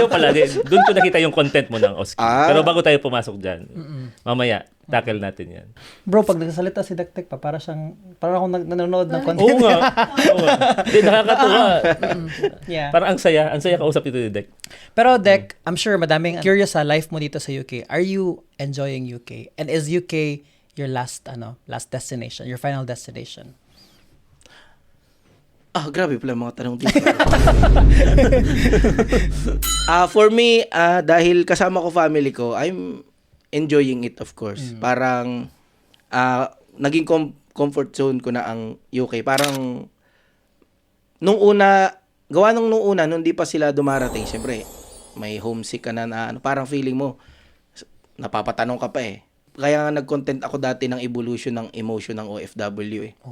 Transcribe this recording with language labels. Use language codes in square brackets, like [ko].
[tl] Ayaw pala. Doon ko nakita yung content mo ng OSCE. Pero bago tayo pumasok dyan, mamaya, tackle natin yan. Bro, pag nagsasalita si Dektek pa, para akong nanonood ng content. Oo nga. Hindi, nakakatuwa. [en] Yeah. [tl] Parang ang saya kausap ito ni Dek. [en] Pero Dek, I'm sure [tl] madaming curious sa life mo dito sa UK. [en] Are you enjoying UK? And is UK your last destination, your final destination? [tl] Grabe pala mga tanong dito. [en] For me, [tl] dahil kasama ko family ko, [en] I'm enjoying it of course. [tl] Parang naging comfort zone ko na ang UK. Parang nung una, nung di pa sila dumarating, syempre, may homesick ka na ano, parang feeling mo, napapatanong ka pa eh. Kaya nga nag-content ako dati ng evolution ng emotion ng OFW eh.